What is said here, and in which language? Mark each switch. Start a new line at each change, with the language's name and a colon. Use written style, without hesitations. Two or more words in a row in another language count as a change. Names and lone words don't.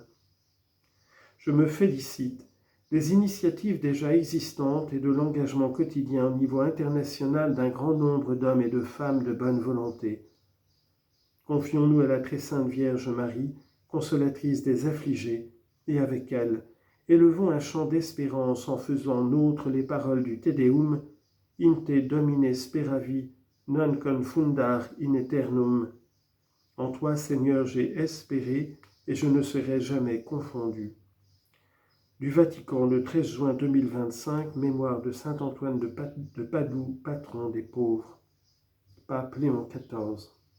French: Je me félicite des initiatives déjà existantes et de l'engagement quotidien au niveau international d'un grand nombre d'hommes et de femmes de bonne volonté. Confions-nous à la très sainte Vierge Marie, consolatrice des affligés, et avec elle, élevons un chant d'espérance en faisant nôtres les paroles du Te Deum,
Latin: In te Domine speravi, non confundar in aeternum.
French: En toi, Seigneur, j'ai espéré, et je ne serai jamais confondu. Du Vatican, le 13 juin 2025, mémoire de saint Antoine de Padoue, patron des pauvres. Pape Léon XIV.